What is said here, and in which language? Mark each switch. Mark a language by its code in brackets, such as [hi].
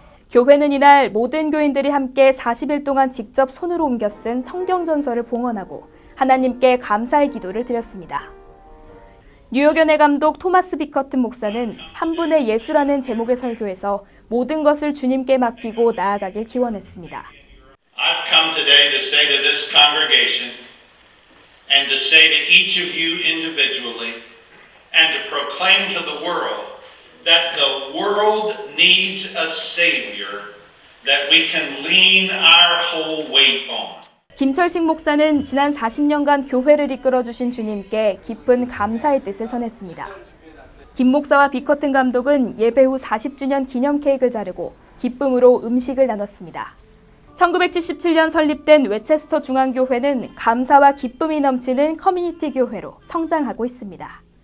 [ko] 교회는 이날 모든 교인들이 함께 40일 동안 직접 손으로 옮겨 쓴 성경전서를 봉헌하고 하나님께 감사의 기도를 드렸습니다. 뉴욕연회 감독 토마스 비커튼 목사는 한 분의 예수라는 제목의 설교에서 모든 것을 주님께 맡기고 나아가길 기원했습니다. [en] I've come today to say to this congregation and to say to each of you individually and to proclaim to the world that the world needs a Savior that we can lean our whole weight on. [ko] 김철식 목사는 지난 40년간 교회를 이끌어주신 주님께 깊은 감사의 뜻을 전했습니다. 김 목사와 비커튼 감독은 예배 후 40주년 기념 케이크를 자르고 기쁨으로 음식을 나눴습니다. 1977년 설립된 웨체스터 중앙교회는 감사와 기쁨이 넘치는 커뮤니티 교회로 성장하고 있습니다.